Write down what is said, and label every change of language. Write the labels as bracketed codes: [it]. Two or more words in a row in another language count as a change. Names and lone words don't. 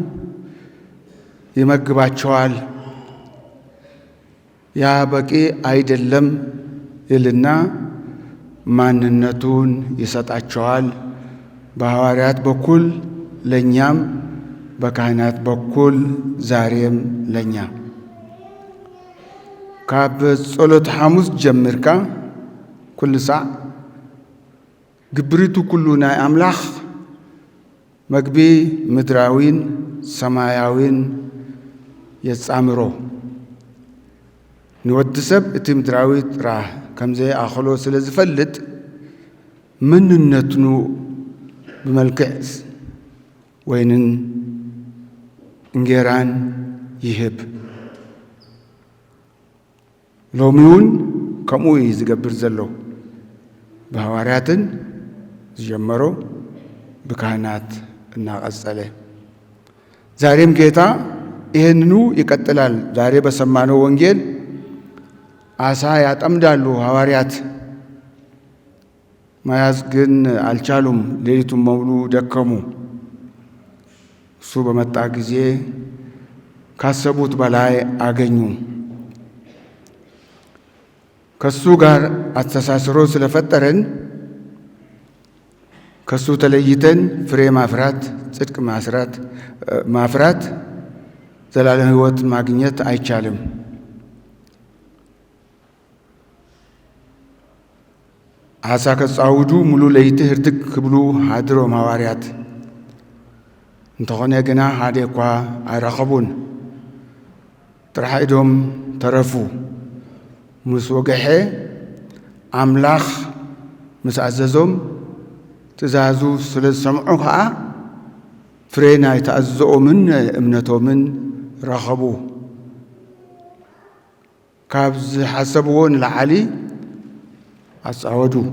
[am] ይመግባቸዋል። ያ በቂ አይደለም ይልና ማንነቱን ይሰጣቸዋል። በሐዋርያት በኩል ለእኛም በካህናት በኩል ዛሬም ለእኛ። [ti] ካብ ጸሎተ ሐሙስ ጀምርካ ኩሉ ሰዕ ግብሪቱ ኩሉ ናይ አምላኽ መግቢ ምድራዊን ሰማያዊን የጻምሮ ንወዲ ሰብ እቲ ምድራዊ ጥራሕ ከምዘይኣኽሎ ስለ ዝፈልጥ መንነትኑ ብመልክዕ ወይንን እንጌራን ይህብ። ሎሚ እውን ከምኡ እዩ ዝገብር ዘሎ። በሐዋርያትን ዝጀመሮ በካህናት እናቀጸለ [am] ዛሬም ጌታ ይህንኑ ይቀጥላል። ዛሬ በሰማነው ወንጌል አሳ ያጠምዳሉ ሐዋርያት፣ መያዝ ግን አልቻሉም። ሌሊቱን ሙሉ ደከሙ። እሱ በመጣ ጊዜ ካሰቡት በላይ አገኙ። ከሱ ጋር አስተሳስሮ ስለፈጠረን ከሱ ተለይተን ፍሬ ማፍራት፣ ጽድቅ ማፍራት፣ ዘላለም ሕይወት ማግኘት አይቻልም። ዓሳ [ti] ከጻውዱ ሙሉ ለይቲ ህርትክ ክብሉ ሃድሮም ሐዋርያት እንተኾነ ግና ሓደ እኳ ኣይረኸቡን። ጥራሕ ኢዶም ተረፉ። ምስ ወግሐ አምላኽ ምስ ኣዘዞም ትእዛዙ ስለ ዝሰምዑ ከዓ ፍሬ ናይ ተኣዝዞኦምን እምነቶምን ረኸቡ። ካብ ዝሓሰብዎ ንላዕሊ ኣጻወዱ።